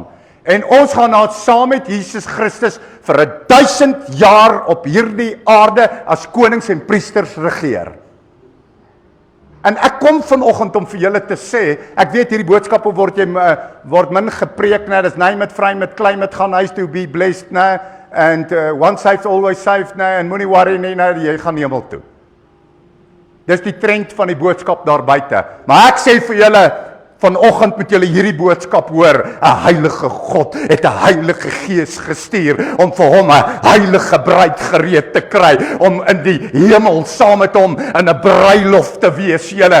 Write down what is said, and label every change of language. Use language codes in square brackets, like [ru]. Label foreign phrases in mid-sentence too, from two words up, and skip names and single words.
[af] En ons gaan nou saam met Jesus Christus vir 1000 jaar op hierdie aarde as konings en priesters regeer. En ek kom vanoggend om vir julle te sê, ek weet hierdie boodskappe word min gepreek, dis [en] name it, frame it, claim it, [af] gaan huis toe, [en] be blessed, and once saved, always saved, [af] en moenie worry nie, jy gaan hemel toe. Dis die trend van die boodskap daar buite. Maar ek sê vir julle, vanoggend moet julle hierdie boodskap hoor. 'n Heilige God het 'n Heilige Gees gestuur om vir hom 'n heilige bruid gereed te kry, om in die hemel saam met hom in 'n bruiloft te wees, julle.